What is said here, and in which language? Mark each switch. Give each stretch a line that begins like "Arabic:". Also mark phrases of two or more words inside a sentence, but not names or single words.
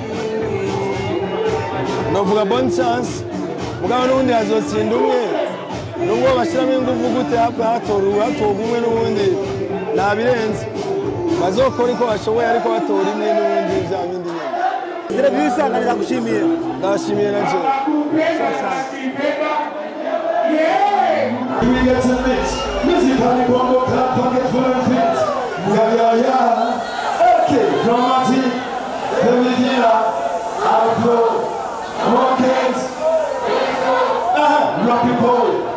Rundi: Novuga
French: bonne chance
Rundi: mugabo n'ubundi hazotsinda umwe, nubwo bashiramo ingufu gute hatora umwe n'ubundi nabirenze bazokora ko bashoboye ariko batora imwe n'ubundi bya bindi nyine. Televiziyo Isanganiro gushimiye. Ndashimiye nanje.
English: Musically Bongo Club Pocket Full and Fit. Okay, dramatic, Femidina, Afro, Rockets, Rock People.